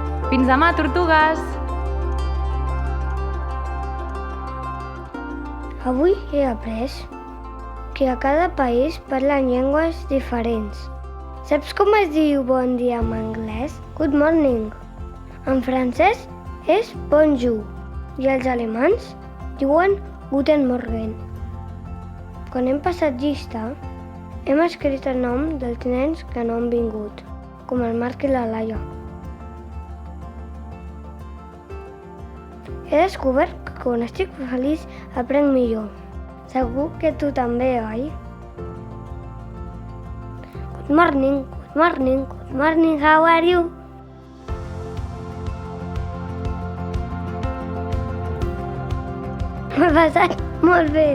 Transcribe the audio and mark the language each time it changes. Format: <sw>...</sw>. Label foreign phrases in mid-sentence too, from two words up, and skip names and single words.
<ca>Fins demà, tortugues! Avui he après que a cada país parlen llengües diferents. Saps com es diu bon dia en anglès?</ca> <en>Good morning.</en> <ca>En francès és bonjour i els alemans diuen</ca> <de>guten morgen.</de> <ca>Quan hem passat llista, hem escrit el nom dels nens que no han vingut, com el Marc i la Laia. He descobert que quan estic feliç aprenc millor. Segur que tu també, oi?</ca> <en>Good morning, good morning, good morning, how are you?</en> <ca>M'ha passat molt bé.</ca>